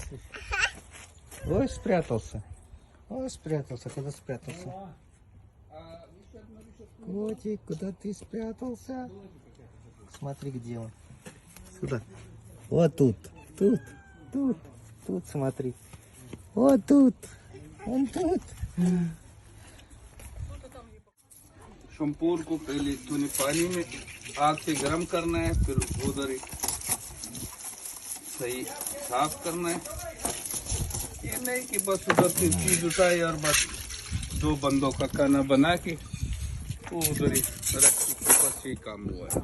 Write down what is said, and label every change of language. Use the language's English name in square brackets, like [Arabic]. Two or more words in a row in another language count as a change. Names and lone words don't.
[Russian] Ой, спрятался. Ой, спрятался. Куда спрятался? Котик, куда ты спрятался? Смотри, где он. Сюда. Вот тут. Тут смотри. Вот тут. Он тут. [Hindi] शैम्पूर को पहले तूने पानी में आग से गर्म करना है, फिर उधर ही सही साफ करना है। ये नहीं कि बस उधर से चीज उठाई और बस 2 बंदों का खाना बना के वो उधर ही रख के बस ये काम हुआ है।